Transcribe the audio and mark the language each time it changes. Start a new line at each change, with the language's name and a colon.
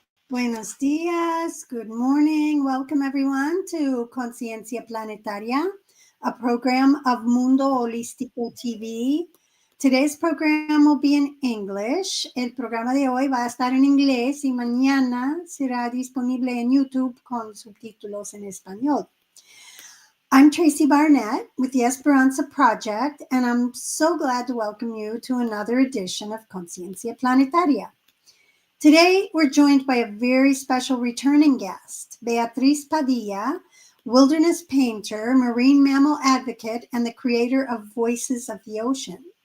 Spanish: Buenos dias,
English: good morning. Welcome everyone to Conciencia Planetaria, a program of Mundo Holistiko TV. Today's program will be in English.
Spanish: El programa de hoy va a estar en inglés y mañana será disponible en YouTube con subtítulos en español.
English: I'm Tracy Barnett with the Esperanza Project, and I'm so glad to welcome you to another edition of Conciencia Planetaria. Today, we're joined by a very special returning guest, Beatriz Padilla, wilderness painter, marine mammal advocate, and the creator of Voices of the Ocean.